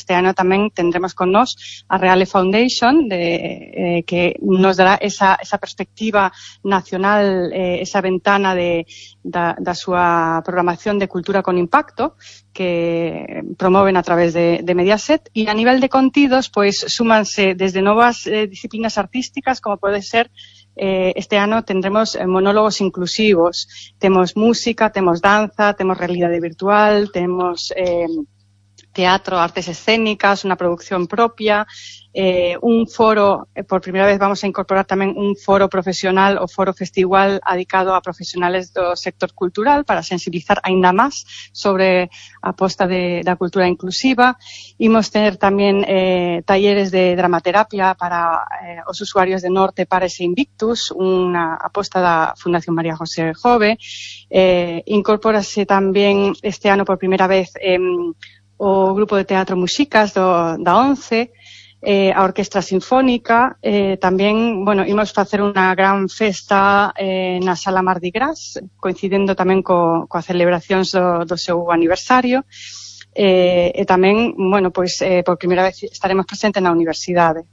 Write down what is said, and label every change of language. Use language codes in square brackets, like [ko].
[gl] Este ano tamén tendremos con nos a Reale Foundation, que nos dará esa perspectiva nacional, esa ventana da súa programación de cultura con impacto que promoven a través de Mediaset. [es] Y a nivel de contidos, pues súmanse desde nuevas disciplinas artísticas, como puede ser este año tendremos monólogos inclusivos. Tenemos música, tenemos danza, tenemos realidad virtual, tenemos teatro, artes escénicas, una producción propia, un foro, por primera vez vamos a incorporar también un foro profesional o foro festival dedicado a profesionales del sector cultural para sensibilizar ainda más sobre a aposta de la cultura inclusiva. [gl] Imos tener también talleres de dramaterapia para os usuarios de Norte Pares e Invictus, una aposta da Fundación María José Jove. Incorpórase también este ano por primera vez o grupo de teatro Muxicas da ONCE, a Orquestra Sinfónica, también, bueno, imos facer unha gran festa na Sala Mardi Gras, coincidendo tamén coa celebración do seu aniversario, e tamén, bueno, pois por primeira vez estaremos presentes na universidade.